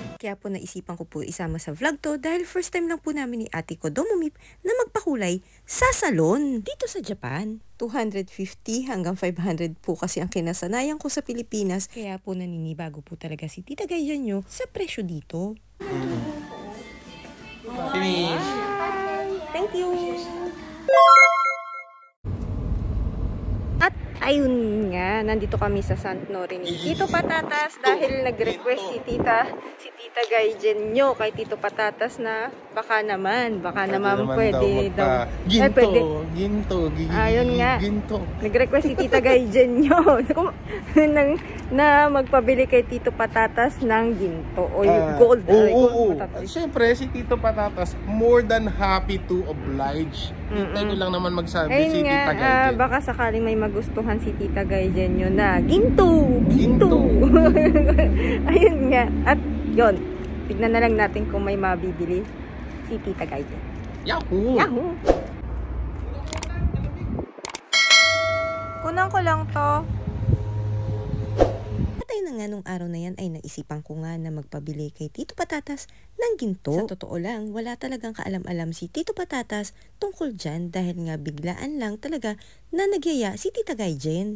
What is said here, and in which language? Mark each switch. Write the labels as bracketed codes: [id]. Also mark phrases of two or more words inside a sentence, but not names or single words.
[tl] Kaya po naisipan ko po isama sa vlog to dahil [en] first time [tl] lang po namin ni Ate Kodomumi na magpakulay sa salon dito sa Japan. 250 hanggang 500 po kasi ang kinasanayan ko sa Pilipinas. Kaya po naninibago po talaga si Tita Gaijin nyo sa presyo dito. [en] Finish! Thank you! [tl] At ayun nga, nandito kami sa Sant Nori ni Tito Patatas dahil nag-request si Tita Gaijin nyo kay Tito Patatas na baka naman pwede daw. Ginto. Ayun nga. Ginto. Nag-request si Tita Gaijin nyo na magpabili kay Tito Patatas ng ginto o yung gold. Oo. Siyempre, si Tito Patatas [en] more than happy to oblige. [tl] Hintay ko lang naman magsabi ayun si nga, Tita Gaijin. baka sakaling may magustuhan si Tita Gaijin nyo na ginto. Ayun nga. At yon, tignan na lang natin kung may mabibili si Tita Gaijin. Yahoo! Yahoo! Kunan ko lang to. At ayun na nga, nung araw na yan ay naisipan ko nga na magpabili kay Tito Patatas ng ginto. Sa totoo lang, wala talagang kaalam-alam si Tito Patatas tungkol dyan dahil nga biglaan lang talaga na nagyaya si Tita Gaijin.